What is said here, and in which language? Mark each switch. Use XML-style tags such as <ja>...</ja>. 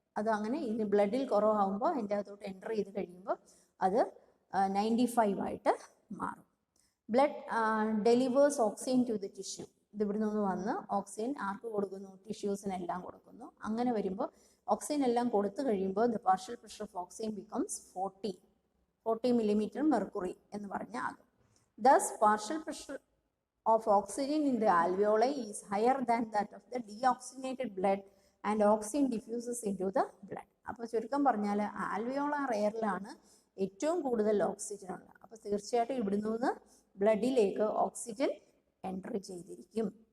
<ml>അത് അങ്ങനെ ഇനി ബ്ലഡിൽ കുറവാകുമ്പോൾ അതിൻ്റെ അകത്തോട്ട് എൻ്റർ ചെയ്ത് കഴിയുമ്പോൾ അത് 95 ആയിട്ട് മാറും.</ml> <en>Blood delivers oxygen to the tissue.</en> <ml>ഇത് ഇവിടെ നിന്ന് വന്ന് ഓക്സിജൻ ആർക്ക് കൊടുക്കുന്നു? ടിഷ്യൂസിനെല്ലാം കൊടുക്കുന്നു. അങ്ങനെ വരുമ്പോൾ ഓക്സിജൻ എല്ലാം കൊടുത്തു കഴിയുമ്പോൾ</ml> <en>the partial pressure of oxygen becomes 40 millimeter mercury</en> <ml>എന്ന് പറഞ്ഞ ആകും.</ml> <en>Thus partial pressure of oxygen in the alveoli is higher than that of the deoxygenated blood and oxygen diffuses into the blood.</en> <ml>അപ്പോൾ ചുരുക്കം പറഞ്ഞാൽ alveolar എയറിലാണ് ഏറ്റവും കൂടുതൽ oxygen ഉള്ളത്. അപ്പോൾ തീർച്ചയായിട്ടും ഇവിടെ നിന്ന് ബ്ലഡിലേക്ക് ഓക്സിജൻ എൻ്റർ ചെയ്തിരിക്കും.</ml>